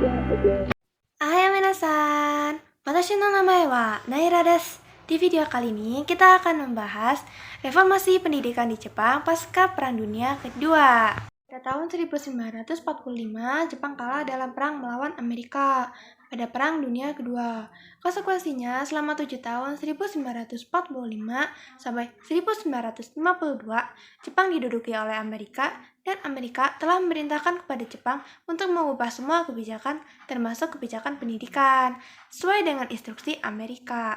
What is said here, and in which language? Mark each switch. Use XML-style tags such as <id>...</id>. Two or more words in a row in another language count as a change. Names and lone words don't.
<ja>はい皆さん、私の名前はNairaです.</ja> <id>Di video kali ini kita akan membahas reformasi pendidikan di Jepang pasca Perang Dunia Kedua. Pada tahun 1945, Jepang kalah dalam perang melawan Amerika pada Perang Dunia Kedua. Konsekuensinya, selama 7 tahun 1945 sampai 1952, Jepang diduduki oleh Amerika dan Amerika telah memerintahkan kepada Jepang untuk mengubah semua kebijakan termasuk kebijakan pendidikan sesuai dengan instruksi Amerika.</id>